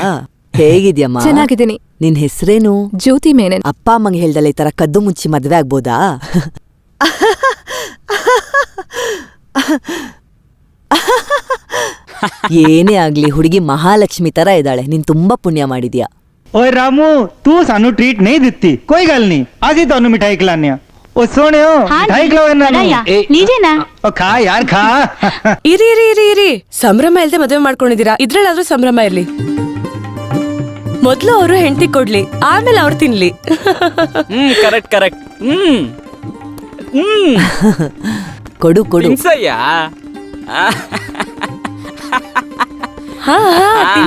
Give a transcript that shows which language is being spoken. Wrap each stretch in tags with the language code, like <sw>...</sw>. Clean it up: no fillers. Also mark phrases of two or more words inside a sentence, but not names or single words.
<kn>ಹೇಗಿದ್ಯಮ್ಮ? ಚೆನ್ನಾಗಿದ್ದೀನಿ. ನಿನ್ ಹೆಸರೇನು? ಜ್ಯೋತಿ ಮೇನನ್. ಅಪ್ಪ ಅಮ್ಮಂಗೆ ಹೇಳ್ದಲ್ಲ ಈ ತರ ಕದ್ದು ಮುಚ್ಚಿ ಮದ್ವೆ ಆಗ್ಬೋದಾ? ಏನೇ ಆಗ್ಲಿ ಹುಡುಗಿ ಮಹಾಲಕ್ಷ್ಮಿ ತರ ಇದ್ದಾಳೆ. ನೀನ್ ತುಂಬಾ ಪುಣ್ಯ ಮಾಡಿದ್ಯಾ.</kn> <pa>ਓਏ ਰਾਮੂ, ਤੂੰ ਸਾਨੂੰ ਟ੍ਰੀਟ ਨਹੀਂ ਦਿੱਤੀ, ਕੋਈ ਗੱਲ ਨਹੀਂ, ਅਸੀਂ ਤੁਹਾਨੂੰ ਮਿਠਾਈ ਖਿਲਾਣੇ।</pa> <hi>ओ सोने हो हाँ मिठाई जी, खिलाओ ना बनाया। लीजिए ना। ओ खा यार खा</hi> <kn>ಇರಿ ಇರಿ ಇರಿ ಇರಿ ಸಂಭ್ರಮ ಇಲ್ದೆ ಮದುವೆ ಮಾಡ್ಕೊಂಡಿದೀರಾ ಇದ್ರಲ್ಲಾದ್ರೂ ಸಂಭ್ರಮ ಇರ್ಲಿ ಮೊದ್ಲು ಅವರು ಹೆಂಡತಿ ಕೊಡ್ಲಿ ಆಮೇಲೆ ಅವ್ರು ತಿನ್ಲಿ</kn> <en>correct correct</en> <kn>ಕೊಡು ಕೊಡು ತಿನ್ಸಯ್ಯ ಹಾ ಹಾ ತಿನ್ನು.</kn>